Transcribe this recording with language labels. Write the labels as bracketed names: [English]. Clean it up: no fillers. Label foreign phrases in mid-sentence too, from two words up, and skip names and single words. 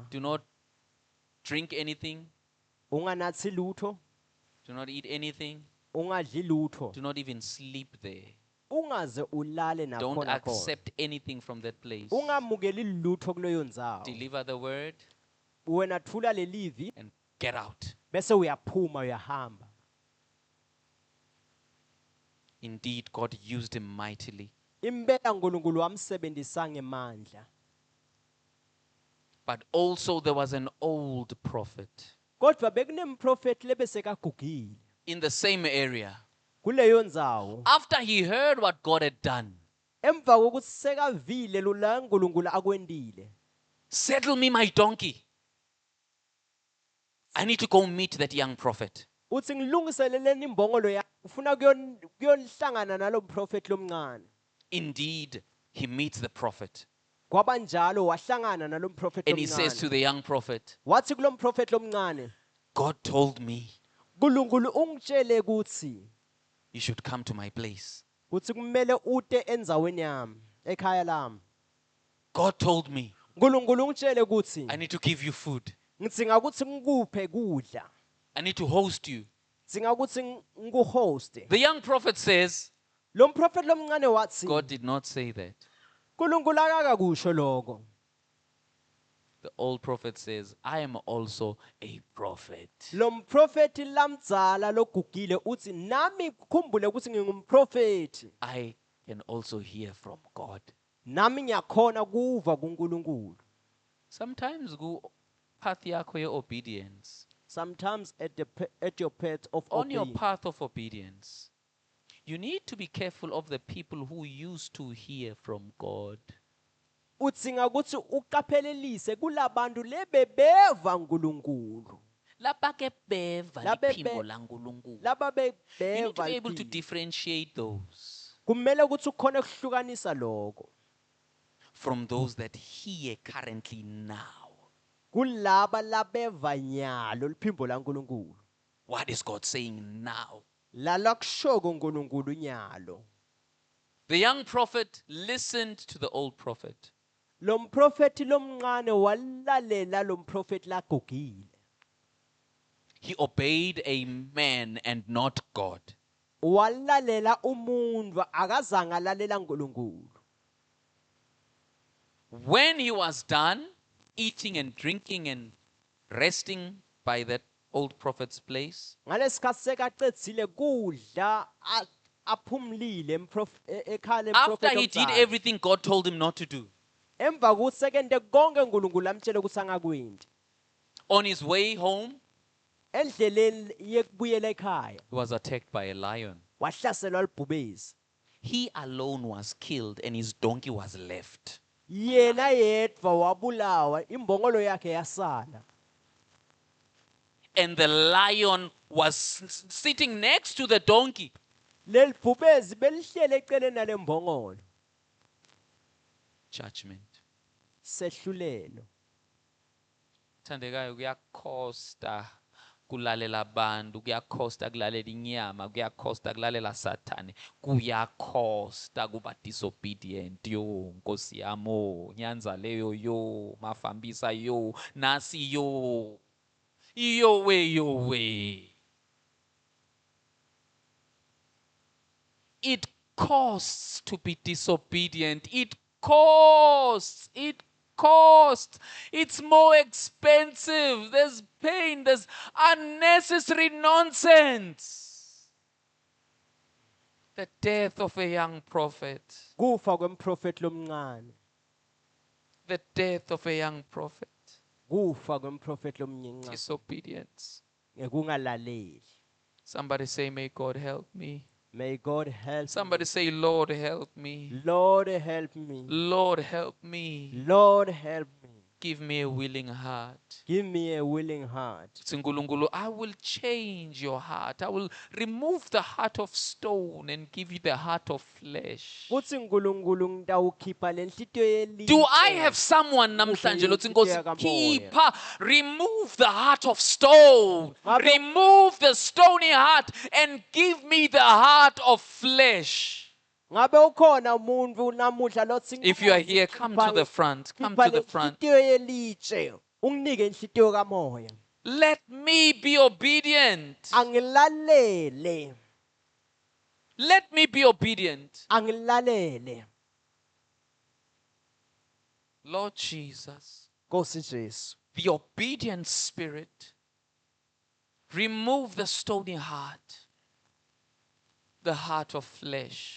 [English] do not drink anything, [Swati] unganathi lutho, [English] do not eat anything, [Swati] ungadli lutho, [English] do not even sleep there. [Swati] ungaze ulale [English] Don't [Swati] nakhona khona. [English] accept anything from that place. [Swati] Ungamukeli lutho kuleyo ndzawo. [English] Deliver the word [Swati] Wena thula lelivi [English] and get out. [Swati] bese uyaphuma uyahamba. [English] Indeed, God used him mightily. [Swati] Impela uNkulunkulu wamsebenzisa ngemandla. [English] But also there was an old prophet [Swati] Kodwa bekunemprofeti lebesekagugile [English] in the same area. [Swati] kuleyo ndzawo. [English] After he heard what God had done, [Swati] Emva kokuthi sekavile lula uNkulunkulu akwendile. [English] settle me my donkey. I need to go meet that young prophet. [Swati] Uthi ngilungiseleleni imbongolo yakho ufuna kuyonhlangana nalo mprofeti lomncane. [English] Indeed, he meets the prophet. [Swati] Kwabanjalo wahlangana nalo mprofeti [English] And he says to [Swati] lomncane. [English] the young prophet, [Swati] Wathi kulo mprofeti lomncane, [English] God told me [Swati] uNkulunkulu ungitshele ukuthi [English] you should come to my place. [Swati] uthi kumele ute endzaweni yami, ekhaya lami. [English] God told me [Swati] uNkulunkulu ungitshele ukuthi [English] I need to give you food. [Swati] ngidzinga ukuthi ngikuphe kudla. [English] I need to host you. [Swati] Ngidzinga ukuthi ngikuhoste. [English] The young prophet says, [Swati] Lo mprofeti lomncane wathi [English] God did not say that. [Swati] uNkulunkulu akakakusho lokho. [English] The old prophet says, I am also a prophet. [Swati] Lo mprofeti lamdzala logugile uthi nami kukhumbule ukuthi ngingumprofeti. [English] I can also hear from God. [Swati] Nami ngiyakhona kuva kuNkulunkulu. [English] Sometimes go path yakho your obedience. Sometimes at your path of On your obedience. path of obedience, You need to be careful of the people who used to hear from God. [Swati] udzinga ukuthi uqaphelelise kulabantu lebebeva uNkulunkulu Labake beva Labe liphimbo be- laNkulunkulu. laba [English] You need to [Swati] bebeva [English] be able to [Swati] liphimbo. [English] differentiate those [Swati] Kumele ukuthi ukhone ukuhlukanisa lokho [English] from those that hear currently now. [Swati] kulaba labeva nyalo liphimbo laNkulunkulu [English] What is God saying now? [Swati] lala kushoko uNkulunkulu nyalo. [English] The young prophet listened to the old prophet. [Swati] Lo mprofeti lomncane walalela lo mprofeti lagugile. [English] He obeyed a man and not God. [Swati] Walalela umuntu akazange alalela uNkulunkulu. [English] When he was done eating and drinking and resting by that old prophet's place, [Swati] Ngalesikhathi sekaqedzile kudla aphumlile ekhaya [English] after he [Swati] lemprofeti [English] did [Swati] omncane. [English] everything God told him not to do, [Swati] Emva kokuthi sekente konke uNkulunkulu amtshela ukuthi angakwendi. [English] on his way home, [Swati] Endleleni yekubuyela ekhaya [English] he was attacked by a lion. [Swati] wahlaselwa libhubezi. [English] He alone was killed and his donkey was left. [Swati] Yena yedwa wabulawa imbongolo yakhe yasala. [English] And the lion was sitting next to the donkey. [Swati] Leli bhubezi belihlele eceleni nalembongolo. [English] Judgment. [Swati] Sehlulelo. Thandekayo kuyakhosta kulalela abantu, kuyakhosta kulalela inyama, kuyakhosta kulalela sathane, kuyakhosta kuba disobedient yo Nkosi yami nyanza leyo yo mafambisa yo nasi yo yo we. [English] It costs to be disobedient. It costs. It's more expensive. There's pain. There's unnecessary nonsense. The death of a young prophet. Kufa kwemprofeti lomncane. The death of a young prophet. Kufa kwemprofeti lomncane. Disobedience. Ngekungalaleli. Somebody say, may God help me. May God help Somebody say, Lord, help me. me. Lord help me. Lord, help me. Lord help me. Give me a willing heart. Give me a willing heart. Tsingulunkulu, I will change your heart. I will remove the heart of stone and give you the heart of flesh. [Swati] Kuthi uNkulunkulu ngitawukhipha lenhlitiyo yelihle. [English] Do I have someone [Swati] namhlanje lothi Nkosi Ukhipha khipha, [English] remove the heart of stone, [Swati] Ngabe- [English] remove the stony heart and give me the heart of flesh. [Swati] Ngabe ukhona umuntu namuhla lothi [English] If you are here, come to the front. Come to the front. [Swati] Lenhlitiyo yelihle. Unginike inhlitiyo kamoya. [English] Let me be obedient. [Swati] Angilalele. [English] Let me be obedient. [Swati] Angilalele. [English] Lord Jesus, [Swati] Nkosi Jesu. [English] the obedient spirit, remove the stony heart, the heart of flesh.